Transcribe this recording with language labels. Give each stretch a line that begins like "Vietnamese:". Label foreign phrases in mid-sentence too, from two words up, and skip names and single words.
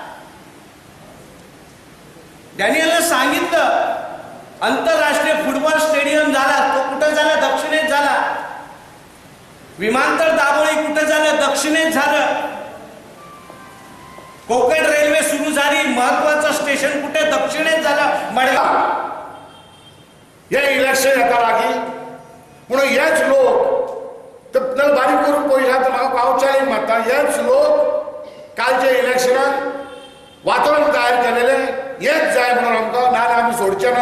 Marathi: डॅनियलनं सांगितलं आंतरराष्ट्रीय फुटबॉल स्टेडियम झाला, तो कुठं झाला? दक्षिणेत झाला. विमानतळ दाबोळी कुठं झालं? दक्षिणेत झालं. कोकण रेल्वे सुरू झाली, महत्वाचं स्टेशन कुठे? दक्षिणेत झालं. मडगाव.
Konkani: हे इलेक्शन येता लागीं म्हणून हेच लोक तर बारीक करून पळयला तर म्हाका पावचालीन मारता. हेच लोक कालच्या इलेक्शनाक वातावरण तयार केलेले हेच जाय म्हणून आमकां ना आमी सोडचे ना.